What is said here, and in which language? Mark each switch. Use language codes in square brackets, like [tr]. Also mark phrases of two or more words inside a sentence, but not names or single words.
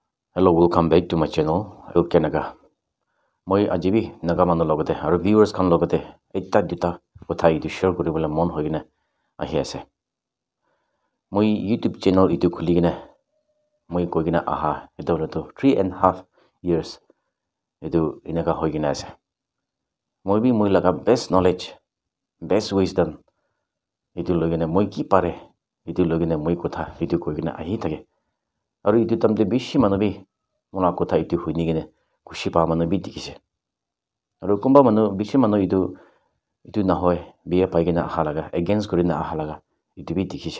[en] Hello, welcome back to my channel. [nag] Ilke Naga. Moi ajibi naga manu logate aru viewers khan logate ekta duta kotha itu share kuribole mon hoigina ahi ase. Moi YouTube channel itu khuligina moi koigina aha eto to 3.5 years itu inaga hoigina ase. Moi bi moi laga [en] best knowledge, best wisdom [nag] itu logina moi ki pare itu logina moi kotha itu koigina ahi thake. Aru itu tamte bishi manu bi mona kotha itu huinigine kushi pa manu bi dikise. Aru kumba manu bishi manu itu nahoy biya paigina aha laga against kurina aha laga itu bi dikise.